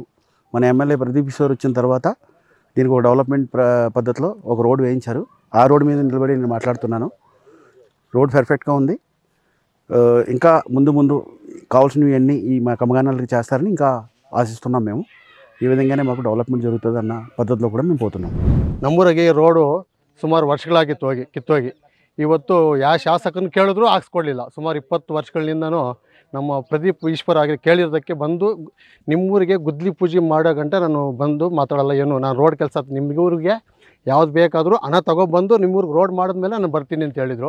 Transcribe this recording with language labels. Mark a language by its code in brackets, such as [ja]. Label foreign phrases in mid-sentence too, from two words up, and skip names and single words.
[te] మన MLA ప్రదీప్ ఈశ్వర్ వచ్చిన తర్వాత దీనికి ఒక డెవలప్మెంట్ పద్ధతిలో ఒక రోడ్డు వేయించారు. ఆ రోడ్డు మీద నిలబడి నేను మాట్లాడుతున్నాను. రోడ్ పర్ఫెక్ట్గా ఉంది. ఇంకా ముందు కావాల్సినవన్నీ ఈ మా కమ్మగానాలకి చేస్తారని ఇంకా ఆశిస్తున్నాం మేము. ఈ విధంగానే మాకు డెవలప్మెంట్ జరుగుతుంది అన్న పద్ధతిలో కూడా మేము పోతున్నాం. [kn] ನಮ್ಮೂರಿಗೆ ರೋಡು ಸುಮಾರು ವರ್ಷಗಳಾಗಿತ್ತು ಕಿತ್ತೋಗಿ. ಇವತ್ತು ಯಾವ ಶಾಸಕನ ಕೇಳಿದ್ರು ಹಾಕ್ಸ್ಕೊಡ್ಲಿಲ್ಲ. ಸುಮಾರು 20 ವರ್ಷಗಳಿಂದನೂ ನಮ್ಮ ಪ್ರದೀಪ್ ಈಶ್ವರ್ ಆಗಿ ಕೇಳಿರೋದಕ್ಕೆ ಬಂದು ನಿಮ್ಮೂರಿಗೆ ಗುದ್ಲಿ ಪೂಜೆ ಮಾಡೋ ಗಂಟೆ ನಾನು ಬಂದು ಮಾತಾಡಲ್ಲ. ಏನು ನಾನು ರೋಡ್ ಕೆಲಸ ನಿಮ್ಮೂರಿಗೆ ಯಾವ್ದು ಬೇಕಾದರೂ ಹಣ ತೊಗೊಬಂದು ನಿಮ್ಮೂರಿಗೆ ರೋಡ್ ಮಾಡಿದ್ಮೇಲೆ ನಾನು ಬರ್ತೀನಿ ಅಂತ ಹೇಳಿದರು.